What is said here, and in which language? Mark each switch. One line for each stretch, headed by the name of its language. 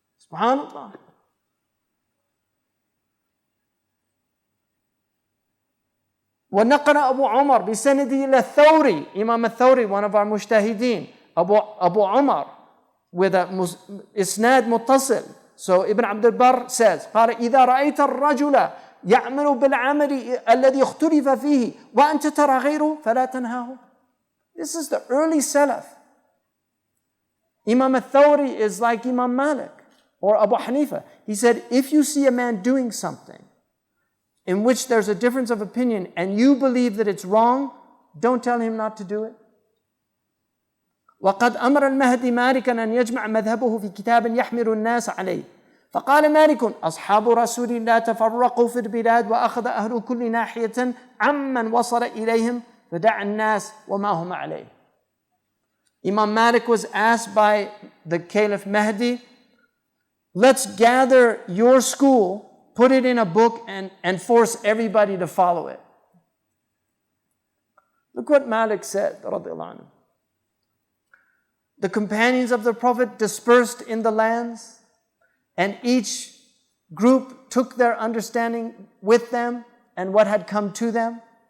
Arabic: SubhanAllah. ونقل أبو عمر بسنده إلى الثوري,
English: Imam al-Thawri, one of our mujtahideen, Abu Umar, with a isnad muttasil. So Ibn Abd al-Barr says,
Arabic: قال إذا رأيت الرجل يعمل بالعمل الذي اختلف فيه وأنت ترى غيره فلا تنهاه.
English: This is the early Salaf. Imam al-Thawri is like Imam Malik or Abu Hanifa. He said, if you see a man doing something in which there's a difference of opinion and you believe that it's wrong, don't tell him not to do it.
Arabic: وقد أمر المهدي مالكا أن يجمع مذهبه في كتاب يحمل الناس عليه. فقال مالك: أصحاب رسول الله تفرقوا في البلاد وأخذ أهل كل ناحية عمن وصل إليهم فدع الناس وما هم عليه.
English: Imam Malik was asked by the Caliph Mahdi, let's gather your school, put it in a book, and force everybody to follow it. Look what Malik said, radiallahu anhu. The companions of the Prophet dispersed in the lands, and each group took their understanding with them and what had come to them.